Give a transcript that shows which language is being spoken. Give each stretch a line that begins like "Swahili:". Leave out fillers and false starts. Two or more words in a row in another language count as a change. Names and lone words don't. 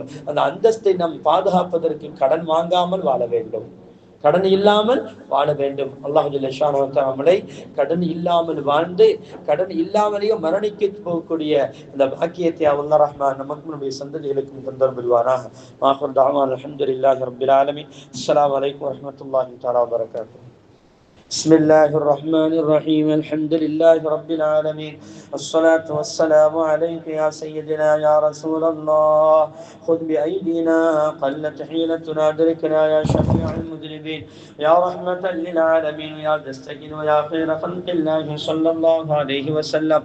Tamil: அந்த அந்தஸ்தை நாம் பாதுகாப்பதற்கு கடன் வாங்காமல் வாழ வேண்டும், கடன் இல்லாமல் வாழ வேண்டும். அல்லாஹ்
Arabic: جل شأنه وتعالى
Tamil: நம்மை கடன் இல்லாமல் வாழ்ந்து கடன் இல்லாமலேயே மரணிக்க போகக்கூடிய அந்த பாக்கியத்தை அல்லாஹ் ரஹ்மான் நமக்கும் நம்முடைய சந்ததிகளுக்கும் தந்தர் புரிவானாக.
Arabic: وآخر دعوانا الحمد لله رب العالمين. السلام عليكم ورحمة الله تعالى وبركاته. بسم الله الرحمن الرحيم. الحمد لله رب العالمين، الصلاة والسلام عليك يا سيدنا يا رسول الله. خذ بأيدينا قلت حيلتنا أدركنا يا شفيع المذنبين، يا رحمة للعالمين، يا دستجن ويا خير خلق الله صلى الله عليه وسلم.